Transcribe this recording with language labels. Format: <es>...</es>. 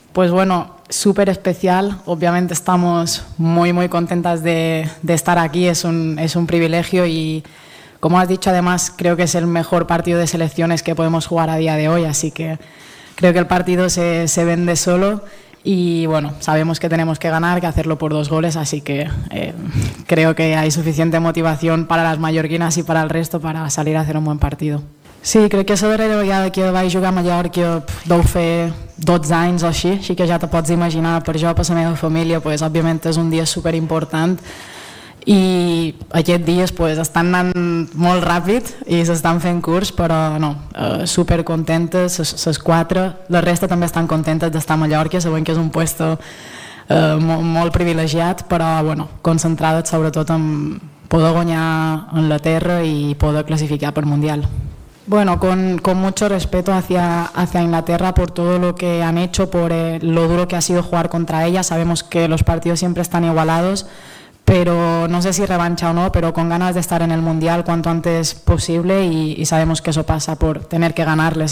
<es>Pues bueno, súper especial, obviamente estamos muy muy contentas de estar aquí, es un privilegio y como has dicho además creo que es el mejor partido de selecciones que podemos jugar a día de hoy, así que creo que el partido se vende solo. Y bueno, sabemos que tenemos que ganar, que hacerlo por dos goles, así que creo que hay suficiente motivación para las mallorquinas y para el resto para salir a hacer un buen partido.</es> <ca>Sí, crec que sobre el dia que vaig jugar a Mallorca deu fer 12 anys o així que ja te pots imaginar per jo, per la meva família, pues, òbviament és un dia superimportant i aquests dies pues, estan anant molt ràpid i s'estan fent curs, però no, super contentes, les quatre, la resta també estan contentes d'estar a Mallorca, sabent que és un puesto molt privilegiat, però bueno, concentrades sobretot en poder guanyar en la terra i poder classificar per Mundial.</ca> <es>Bueno, con mucho respeto hacia Inglaterra por todo lo que han hecho, por lo duro que ha sido jugar contra ella, sabemos que los partidos siempre están igualados, pero no sé si revancha o no, pero con ganas de estar en el Mundial cuanto antes posible y sabemos que eso pasa por tener que ganarles.</es>